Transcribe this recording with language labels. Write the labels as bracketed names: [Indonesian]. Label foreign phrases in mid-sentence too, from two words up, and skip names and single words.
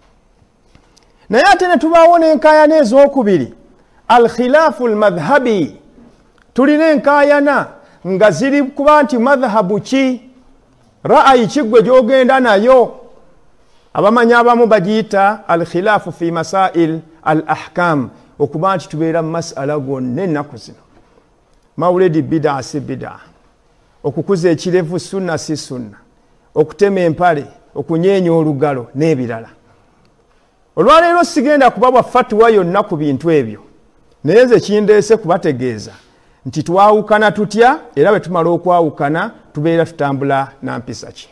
[Ganda] Naye ate ne tubaawo n'enkaayana ez'okubiri, [Arabic] الخلاف المذهبي, [Ganda] tulina enkaayana nga ziri kuba nti madhhabu ki, ra'ayi ki gwe gy'ogenda nayo. Abamanyi abamu bagiyita [Arabic] الخلاف في مسائل الأحكام, [Ganda] okuba nti tubeera mu masala gonna ennaku zino. Mawulidi bid'a si bid'a, okukuza ekirevu sunna si sunna, okutema empale, okunyeenya olugalo n'ebirala. Olwaleero sigenda kubabwa fatwa yonna ku bintu ebyo, naye nze kindeese kubategeeza nti twawukana tutya era bwe tumala okwawukana tubeera tutambula na mpisa ki.